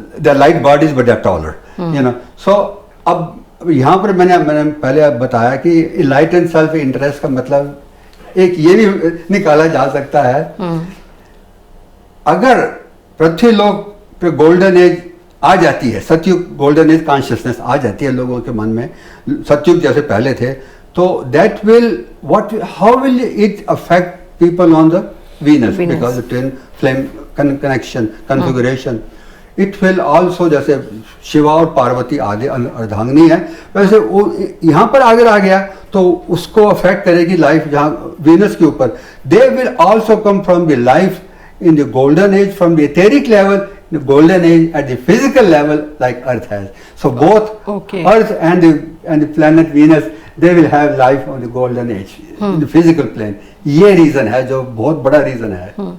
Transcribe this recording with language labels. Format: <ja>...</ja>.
<en>They are light bodies but they are taller, you know.</en> <hi>सो अब यहाँ पर मैंने पहले बताया कि लाइट एंड सेल्फ इंटरेस्ट का मतलब एक ये भी निकाला जा सकता है, अगर पृथ्वी लोक पे गोल्डन एज आ जाती है, सतयुग गोल्डन एज कॉन्शियसनेस आ जाती है लोगों के मन में, सतयुग जैसे पहले थे, तो</hi> <en>That will how will it affect people on the Venus, because twin flame connection configuration. It will also,</en> <hi>जैसे शिवा और पार्वती आदि अर्धांगिनी है, वैसे वो यहाँ पर अगर आ गया तो उसको अफेक्ट करेगी लाइफ जहाँ वीनस के ऊपर।</hi> <en>They will also come from the life in the golden age, from the etheric level, the golden age at the physical level, like Earth has. So both Earth and the planet Venus, they will have life on the golden age, in the physical plane.</en> <hi>ये reason है, जो बहुत बड़ा reason है।</hi>